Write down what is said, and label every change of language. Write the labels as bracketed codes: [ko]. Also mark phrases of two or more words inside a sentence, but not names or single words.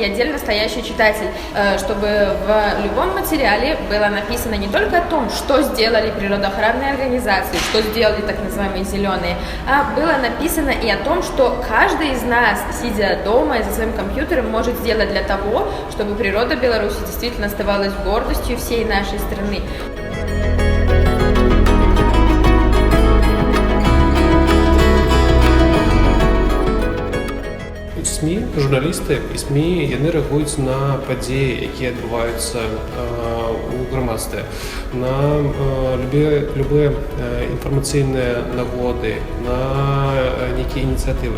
[ru] отдельно стоящий читатель, чтобы в любом материале было написано не только о том, что сделали природоохранные организации, что сделали так называемые зеленые, а было написано и о том, что каждый из нас, сидя дома и за своим компьютером, может сделать для того, чтобы природа Беларуси действительно оставалась гордостью всей нашей страны. [be] СМІ, журналісты і СМІ, яны рэагуюць на падзеі, якія адбываюцца ў грамадстве, на любыя інфармацыйныя нагоды, на нейкія ініцыятывы.